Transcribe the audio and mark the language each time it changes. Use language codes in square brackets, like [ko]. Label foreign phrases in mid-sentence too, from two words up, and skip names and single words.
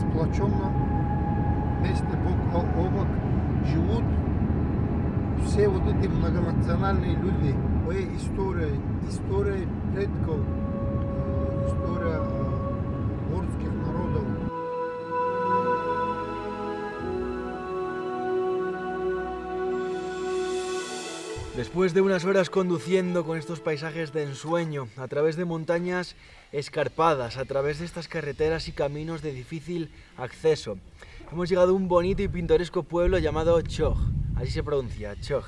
[ru] чем месте обок живут все вот эти многонациональные люди. Моя история предков, история горских народов. [es] Después de unas horas conduciendo con estos paisajes de ensueño, a través de montañas escarpadas, a través de estas carreteras y caminos de difícil acceso, hemos llegado a un bonito y pintoresco pueblo llamado Choj, así se pronuncia, Choj.